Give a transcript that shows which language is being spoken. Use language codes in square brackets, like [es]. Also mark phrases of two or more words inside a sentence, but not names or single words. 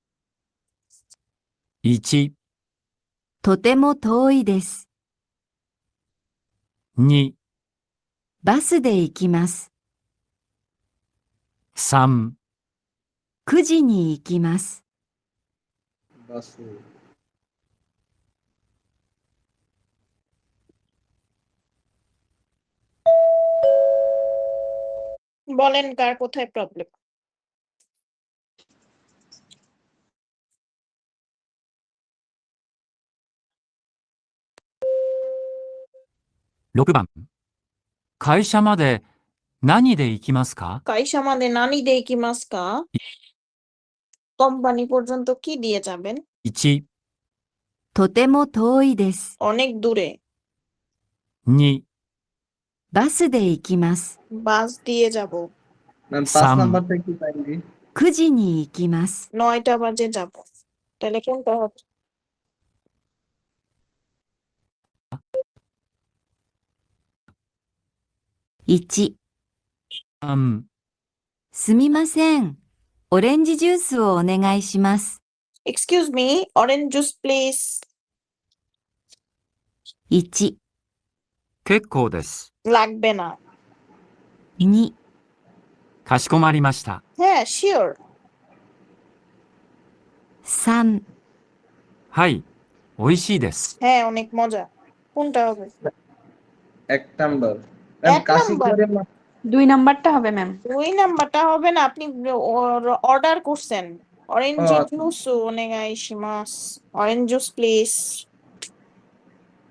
[ja] 1、とても遠いです。 2、バスで行きます。 3、 9時に行きます。バス。 [bn] বলেন কার কোথায় প্রবলেম? [ja] 6番。会社まで何で行きますか？ [bn] কাইসা মানে [ja] 何で行きますか? [bn] কোম্পানি পর্যন্ত কি দিয়ে যাবেন? [ja] 1、とても遠いです。 [bn] অনেক দূরে। [ja] 2、バスで行きます。 [bn] বাস দিয়ে যাব। ম্যাম 5 [ja] 3、 [bn] নাম্বারটা একটু কাইন্ডলি। [ja] 9 時に行きます。 [bn] 9টা বাজে যাব। তাহলে কোনটা হবে? [ja] 1、 3、すみません。オレンジジュースをお願いします。 [en] Excuse me, orange juice please. [ja] 1、結構です。 [bn] লাগবে না। [ja] 2、かしこまりました。 [bn] হ্যাঁ, sure. [ja] 3、はい、おいしいです。 [bn] হ্যাঁ, অনেক মজা। কোনটা হবে? 1 নাম্বার। ম্যাম 1 কাশি নাম্বার। করে 2 নাম্বারটা হবে ম্যাম। 2 নাম্বারটা হবে না, আপনি অর্ডার করছেন। অরেঞ্জ ও, [ja] ジュースお願いします. [en] orange juice please.